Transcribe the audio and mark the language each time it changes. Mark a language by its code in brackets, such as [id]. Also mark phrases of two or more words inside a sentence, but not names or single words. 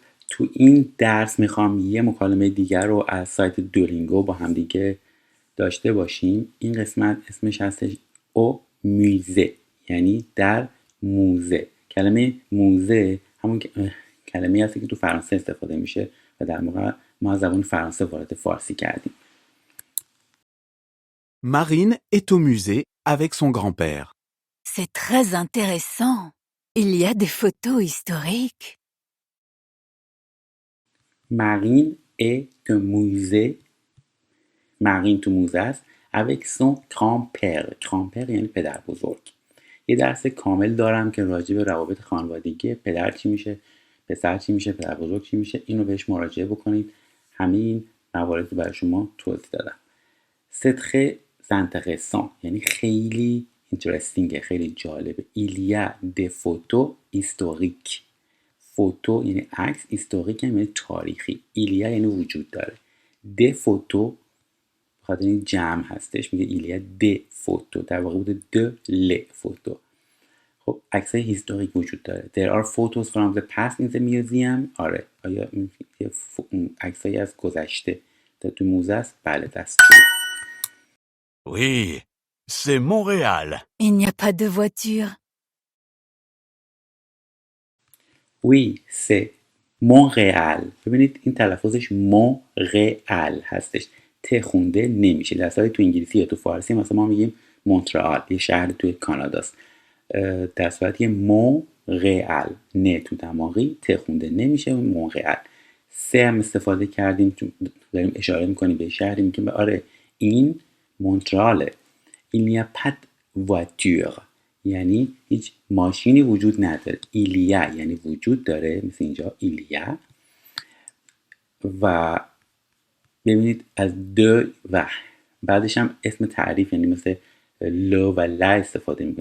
[fa] تو این درس میخوام یه مکالمه دیگر رو از سایت دولینگو با هم دیگه داشته باشیم. این قسمت اسمش هستش او موزه، یعنی در موزه. کلمه موزه همون کلمه هستی که تو فرانسه استفاده میشه و در موقع ما از زبان فرانسه وارد فارسی کردیم. [fr] Marine est au musée avec son grand-père. C'est très intéressant. Il y a des photos historiques. Marine est au musée. Marine [fa] تو موزه است [fr] avec son grand-père. [fa] grand-père یعنی پدر بزرگ. یه درس کامل دارم که راجع به روابط خانوادگی پدر چی میشه، پسر چی میشه، پدر بزرگ چی میشه، اینو بهش مراجعه بکنید. همه این موارد برای شما توضیح دادم. [fr] C'est très intéressant [fa] یعنی خیلی interesting، خیلی جالبه. [fr] Il y a des photos historiques. [fa] فوتو یعنی عکس، هیستوریک یعنی تاریخی. ایلیا یعنی وجود داره. [fr] des photos [fa] بخاطر این جمع هستش میگه [fr] il y a des photos, [fa] در واقع بوده [fr] de les photos. [fa] خب عکسای هیستوریک وجود داره. [en] There are photos from the past in the museum. [fa] آره، آیا عکسایی از گذشته در تو موزه است؟ بله، [en] that's true. [fr] Oui, c'est Montréal. Il n'y a pas de voiture. Oui, c'est Montréal. [fa] ببینید این تلفظش مونرئال هستش. ت خونده نمیشه. در صورتی تو انگلیسی یا تو فارسی مثلا ما میگیم مونترال، یه شهر توی کاناداست. در صورتی مونرئال، نه تو دماغی، ت خونده نمیشه، مونرئال. سه هم استفاده کردیم چون داریم اشاره میکنیم به شهری، میگیم آره این مونتراله. [fr] Il n'y a pas de voiture [fa] یعنی هیچ ماشینی وجود نداره. ایلیا یعنی وجود داره، مثل اینجا ایلیا. و ببینید از دو و بعدش هم اسم تعریف، یعنی مثل لو و لا استفاده میکنه.